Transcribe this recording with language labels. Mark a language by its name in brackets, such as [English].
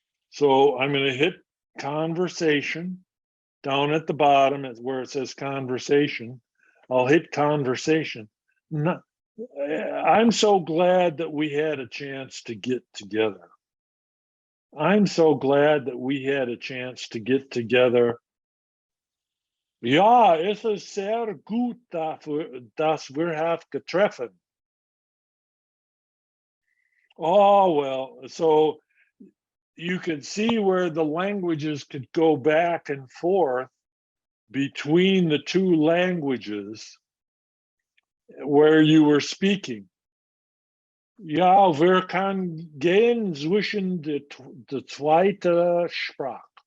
[English] So I'm going to hit conversation down at the bottom where it says conversation. I'll hit conversation. I'm so glad that we had a chance to get together. I'm so glad that we had a chance to get together. [German] Ja, es ist sehr gut, dass wir [English] have [German] getreffen. [English] Oh, well, so you could see where the languages could go back and forth between the two languages where you were speaking. [German] Ja, wir kann gehen zwischen die zweite Sprache.